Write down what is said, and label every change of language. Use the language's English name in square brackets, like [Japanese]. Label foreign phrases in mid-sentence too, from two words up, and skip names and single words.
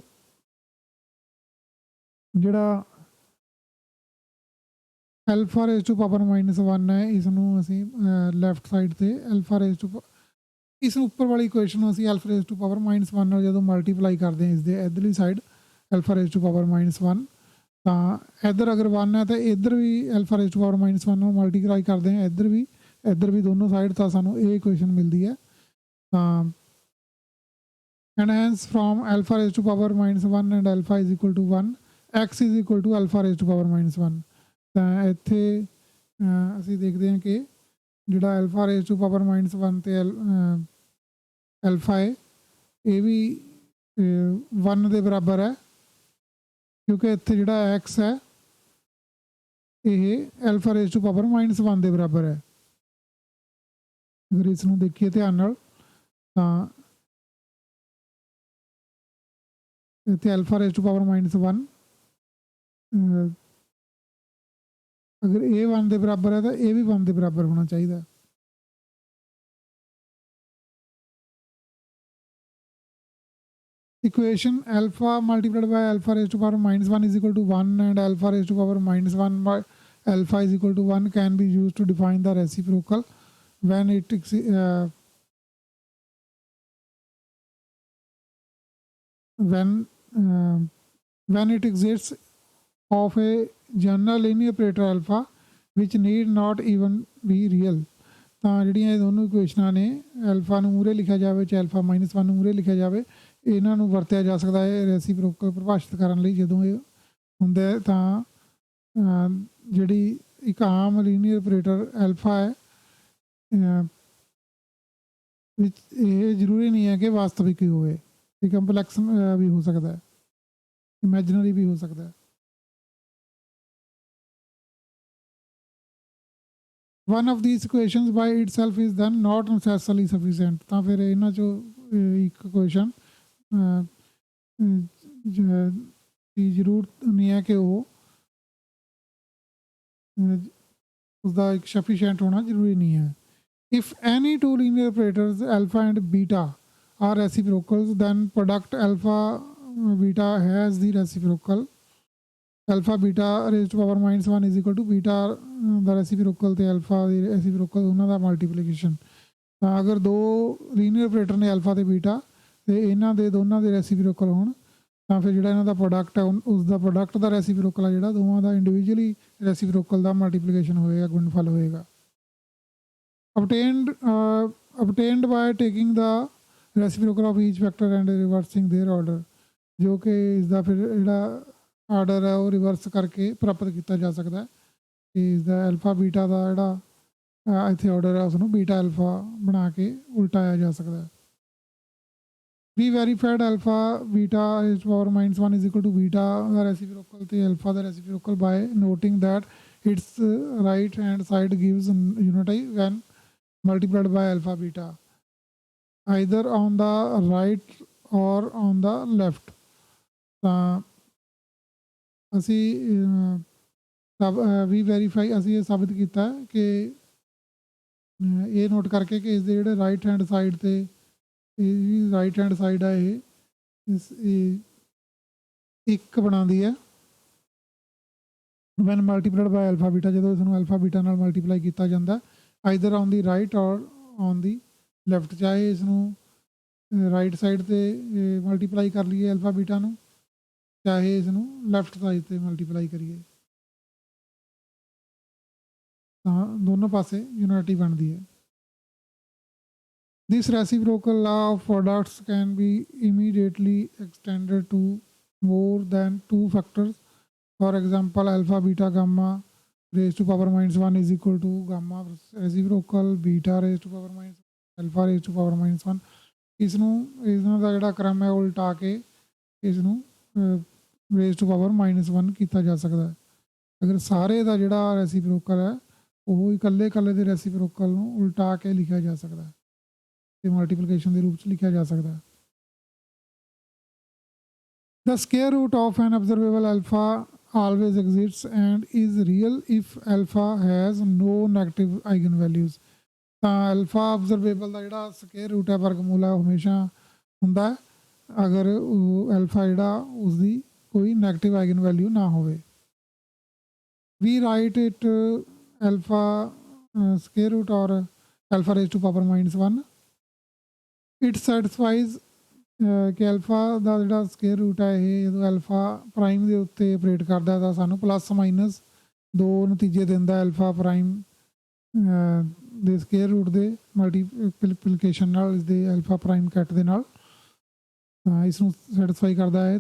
[Punjabi] ਜਿਹੜਾ [English] alpha raise to power -1 [Punjabi] ਹੈ ਇਸ ਨੂੰ ਅਸੀਂ [English] left side [Punjabi] 'ਤੇ [English] alpha raise to [Punjabi] ਇਸ ਉੱਪਰ ਵਾਲੀ ਇਕੁਏਸ਼ਨ ਨੂੰ ਅਸੀਂ [English] alpha raise to power -1 [Punjabi] ਨਾਲ ਜਦੋਂ ਮਲਟੀਪਲਾਈ ਕਰਦੇ ਹਾਂ ਇਸ ਦੇ ਇੱਧਰਲੀ ਸਾਈਡ [English] alpha raise to power -1 [Punjabi] ਤਾਂ ਇੱਧਰ ਅਗਰ 1 ਹੈ ਤਾਂ ਇੱਧਰ ਵੀ [English] alpha raise to power -1 [Punjabi] ਨਾਲ ਮਲਟੀਪਲਾਈ ਕਰਦੇ ਹਾਂ ਇੱਧਰ ਵੀ ਦੋਨੋਂ ਸਾਈਡ ਤਾਂ ਸਾਨੂੰ ਇਹ ਇਕੁਏਸ਼ਨ ਮਿਲਦੀ ਹੈ ਤਾਂ [English] and hence from alpha raised to power -1 and alpha is equal to 1 x is equal to alpha raised to power -1 [Punjabi] ਤਾਂ ਇੱਥੇ ਅਸੀਂ ਦੇਖਦੇ ਹਾਂ ਕਿ ਜਿਹੜਾ [English] alpha raised to power -1 [Punjabi] ਤੇ alpha ਹੈ ਇਹ ਵੀ 1 ਦੇ ਬਰਾਬਰ ਹੈ, ਕਿਉਂਕਿ ਇੱਥੇ ਜਿਹੜਾ x ਹੈ ਇਹ [English] alpha raise to power -1 [Punjabi] ਦੇ ਬਰਾਬਰ ਹੈ। ਅਗਰ ਇਸ ਨੂੰ ਦੇਖੀਏ ਧਿਆਨ ਨਾਲ ਤਾਂ ਇੱਥੇ [English] alpha raise to power -1 [Punjabi] ਅਗਰ ਇਹ 1 ਦੇ ਬਰਾਬਰ ਹੈ ਤਾਂ ਇਹ ਵੀ 1 ਦੇ ਬਰਾਬਰ ਹੋਣਾ ਚਾਹੀਦਾ। [English] Equation alpha multiplied by alpha raised to power -1 is equal to 1 and alpha raised to power -1 by alpha is equal to 1 can be used to define the reciprocal when when it exists of a general linear operator alpha which need not even be real। [Punjabi] ਤਾਂ ਜਿਹੜੀਆਂ ਇਹ ਦੋਨੋਂ ਇਕੁਏਸ਼ਨਾਂ ਨੇ, ਐਲਫਾ ਨੂੰ ਮੂਹਰੇ ਲਿਖਿਆ ਜਾਵੇ ਚਾਹੇ ਐਲਫਾ -1 ਨੂੰ ਮੂਹਰੇ ਲਿਖਿਆ ਜਾਵੇ, ਇਹਨਾਂ ਨੂੰ ਵਰਤਿਆ ਜਾ ਸਕਦਾ ਹੈ ਰੈਸੀਪ੍ਰੋਕਲ ਪਰਿਭਾਸ਼ਿਤ ਕਰਨ ਲਈ। ਜਦੋਂ ਇਹ ਹੁੰਦਾ ਤਾਂ ਜਿਹੜੀ ਇੱਕ ਆਮ [English] linear operator alpha [Punjabi] ਹੈ ਵਿੱਚ ਇਹ ਜ਼ਰੂਰੀ ਨਹੀਂ ਹੈ ਕਿ ਵਾਸਤਵਿਕ ਹੀ ਹੋਵੇ, ਇਹ ਕੰਪਲੈਕਸ ਵੀ ਹੋ ਸਕਦਾ ਹੈ, ਇਮੈਜਨਰੀ ਵੀ ਹੋ ਸਕਦਾ ਹੈ। [English] One of these equations by itself is then not necessarily sufficient। [Punjabi] ਤਾਂ ਫਿਰ ਇਹਨਾਂ 'ਚੋਂ ਇੱਕ ਇਕੁਏਸ਼ਨ ਦੀ ਜ਼ਰੂਰਤ ਨਹੀਂ ਹੈ ਕਿ ਉਹ ਉਸਦਾ ਇੱਕ ਸਫੀਸ਼ੀਐਂਟ ਹੋਣਾ ਜ਼ਰੂਰੀ ਨਹੀਂ ਹੈ। [English] If any two linear operators alpha and beta are reciprocals, then product alpha beta has the reciprocal alpha beta raised to power -1 is equal to beta ਦਾ reciprocal ਤੇ alpha ਦੀ reciprocal [Punjabi] ਉਹਨਾਂ ਦਾ ਮਲਟੀਪਲੀਕੇਸ਼ਨ। ਤਾਂ ਅਗਰ ਦੋ [English] linear operator [Punjabi] ਨੇ alpha ਤੇ beta ਤੇ ਇਹਨਾਂ ਦੇ ਦੋਨਾਂ ਦੇ ਰੈਸੀਪ੍ਰੋਕਲ ਹੋਣ ਤਾਂ ਫਿਰ ਜਿਹੜਾ ਇਹਨਾਂ ਦਾ ਪ੍ਰੋਡਕਟ ਹੈ ਉਸ ਦਾ ਪ੍ਰੋਡਕਟ ਦਾ ਰੈਸੀਪ੍ਰੋਕਲ ਹੈ ਜਿਹੜਾ ਦੋਵਾਂ ਦਾ [English] individually reciprocal [Punjabi] ਦਾ ਮਲਟੀਪਲੀਕੇਸ਼ਨ ਹੋਏਗਾ, ਗੁਣਨਫਲ ਹੋਏਗਾ। [English] obtained by taking the reciprocal of each vector and reversing their order, [Punjabi] ਜੋ ਕਿ ਇਸ ਦਾ ਫਿਰ ਜਿਹੜਾ ਆਰਡਰ ਹੈ ਉਹ ਰਿਵਰਸ ਕਰਕੇ ਪ੍ਰਾਪਤ ਕੀਤਾ ਜਾ ਸਕਦਾ ਹੈ ਕਿ ਇਸ ਦਾ [English] alpha beta [Punjabi] ਦਾ ਜਿਹੜਾ ਇੱਥੇ ਆਰਡਰ ਹੈ ਉਸਨੂੰ [English] beta alpha [Punjabi] ਬਣਾ ਕੇ ਉਲਟਾਇਆ ਜਾ ਸਕਦਾ ਹੈ। [English] We verified alpha beta raised to power -1 is equal to beta the reciprocal to alpha the reciprocal by noting that its right hand side gives unity when multiplied by alpha beta either on the right or on the left। [Punjabi] ਤਾਂ ਅਸੀਂ ਵੀ ਵੈਰੀਫਾਈ ਅਸੀਂ ਇਹ ਸਾਬਿਤ ਕੀਤਾ ਕਿ ਇਹ ਨੋਟ ਕਰਕੇ ਕਿ ਇਸ ਦੇ ਜਿਹੜੇ [English] right hand side [Punjabi] 'ਤੇ ਇਹ [English] right hand side [Punjabi] ਹੈ ਇਹ ਇੱਕ ਬਣਾਉਂਦੀ ਹੈ [English] when multiplied by alpha beta, [Punjabi] ਜਦੋਂ ਇਸਨੂੰ [English] alpha beta [Punjabi] ਨਾਲ ਮਲਟੀਪਲਾਈ ਕੀਤਾ ਜਾਂਦਾ [English] either on the right or on the left, [Punjabi] ਚਾਹੇ ਇਸਨੂੰ [English] right side [Punjabi] 'ਤੇ ਮਲਟੀਪਲਾਈ ਕਰ ਲਈਏ [English] alpha beta [Punjabi] ਨੂੰ, ਚਾਹੇ ਇਸਨੂੰ [English] left side [Punjabi] 'ਤੇ ਮਲਟੀਪਲਾਈ ਕਰੀਏ, ਤਾਂ ਦੋਨੋਂ ਪਾਸੇ ਯੂਨਿਟੀ ਬਣਦੀ ਹੈ। [English] This reciprocal law of products can be immediately extended to more than two factors। For example, alpha beta gamma raised to power -1 is equal to gamma reciprocal beta raised to power alpha raised to power -1। [Punjabi] ਇਸਨੂੰ ਇਹਨਾਂ ਦਾ ਜਿਹੜਾ ਕ੍ਰਮ ਹੈ ਉਲਟਾ ਕੇ ਇਸਨੂੰ [English] raised to power -1 [Punjabi] ਕੀਤਾ ਜਾ ਸਕਦਾ ਹੈ। ਅਗਰ ਸਾਰੇ ਦਾ ਜਿਹੜਾ ਰੈਸੀਪ੍ਰੋਕਲ ਹੈ ਉਹ ਇਕੱਲੇ ਦੇ ਰੈਸੀਪ੍ਰੋਕਲ ਨੂੰ ਉਲਟਾ ਕੇ ਲਿਖਿਆ ਜਾ ਸਕਦਾ ਹੈ ਤੇ ਮਲਟੀਪਲੀਕੇਸ਼ਨ ਦੇ ਰੂਪ 'ਚ ਲਿਖਿਆ ਜਾ ਸਕਦਾ ਹੈ। [English] The square root of an observable alpha always exists and is real if alpha has no negative eigenvalues। [Punjabi] ਤਾਂ [English] alpha observable [Punjabi] ਦਾ ਜਿਹੜਾ [English] square root [Punjabi] ਹੈ ਵਰਗਮੂਲ ਹੈ ਹਮੇਸ਼ਾ ਹੁੰਦਾ ਹੈ ਅਗਰ ਉਹ alpha ਜਿਹੜਾ ਉਸਦੀ ਕੋਈ [English] negative eigen value [Punjabi] ਨਾ ਹੋਵੇ। [English] We write it alpha square root or alpha raised to power -1। it satisfies [Punjabi] ਕਿ ਐਲਫਾ ਦਾ ਜਿਹੜਾ [English] square root [Punjabi] ਹੈ ਇਹ ਜਦੋਂ [English] alpha prime [Punjabi] ਦੇ ਉੱਤੇ ਆਪਰੇਟ ਕਰਦਾ ਤਾਂ ਸਾਨੂੰ +- 2 ਨਤੀਜੇ ਦਿੰਦਾ [English] alpha prime [Punjabi] ਦੇ [English] square root [Punjabi] ਦੇ ਮਲਟੀਪਲੀਕੇਸ਼ਨ ਨਾਲ ਇਸਦੇ [English] alpha prime ket [Punjabi] ਦੇ ਨਾਲ ਇਸ ਨੂੰ ਸੈਟਿਸਫਾਈ ਕਰਦਾ ਹੈ।